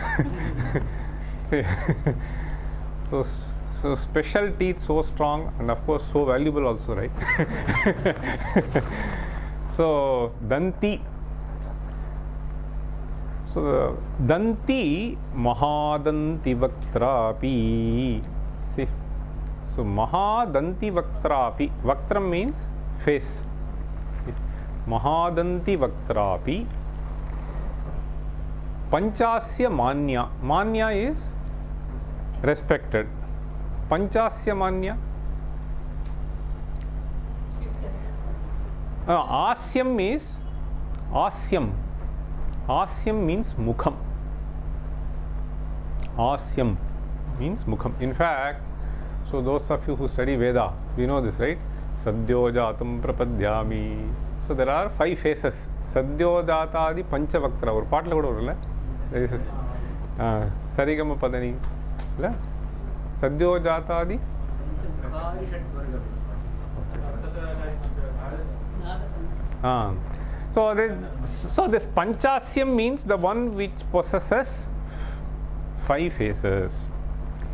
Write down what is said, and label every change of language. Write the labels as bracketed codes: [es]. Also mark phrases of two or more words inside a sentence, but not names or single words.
[en] So special teeth, so strong, and of course so valuable also, right? So Danti. [sa] So दन्ति महादन्ति वक्त्रापि. See, so महादन्ति वक्त्रापि. [en] Vaktram means face. [sa] महादन्ति वक्त्रापि. पञ्चास्य मान्य. [en] Manya is respected. [sa] पञ्चास्य मान्य. [en] Asyam is Asyam. Asyam means Mukham. Asyam means Mukham. In fact, so those of you who study Veda, we know this, right? [sa] सद्यो जातं प्रपद्यामि. [en] So there are 5 faces. [sa] सद्यो जातादि पञ्चवक्त्र. Or part [ta] கூட வரல. [en] There is Sarigama Padani. [sa] सद्यो जातादि. [en] So this Panchasyam means the one which possesses 5 faces.